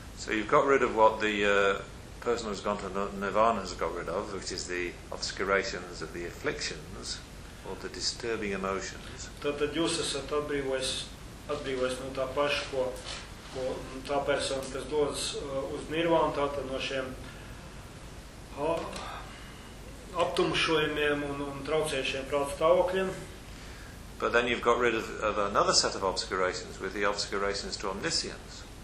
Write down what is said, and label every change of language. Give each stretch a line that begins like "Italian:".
English: So you've got rid of what the person who's gone to Nirvana has got rid of, which is the obscurations of the afflictions or the disturbing emotions.
Latvian: Tad jūs esat atbrīvojis no tā paša, ko tā persona, kas dodas uz Nirvānu, tātad no šiem aptumšojumiem un traucējušiem prāta stāvokļiem.
English: But then you've got rid of another set of obscurations with the obscurations to omniscience.